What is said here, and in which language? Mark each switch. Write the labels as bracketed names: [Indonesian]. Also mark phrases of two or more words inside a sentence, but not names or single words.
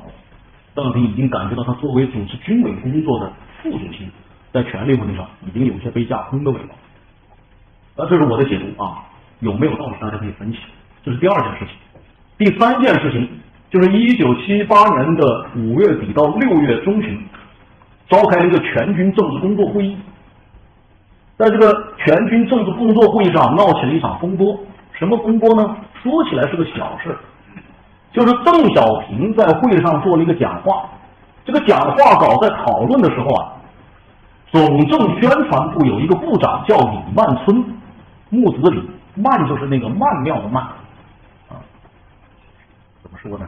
[Chinese] 鄧小平已經感覺到他作為主持軍委工作的副主席，在權力問題上已經有些被架空的味道。這是我的解讀啊，有沒有道理大家可以分析。這是第二件事情。第三件事情就是1978年的5月底到6月中旬，召開了一個全軍政治工作會議。在這個全軍政治工作會議上鬧起了一場風波。什麼風波呢？說起來是個小事，就是鄧小平在會上做了一個講話。這個講話稿在討論的時候啊，總政宣傳部有一個部長叫李萬春，木子李，曼就是那個曼妙的曼啊，怎麼說呢？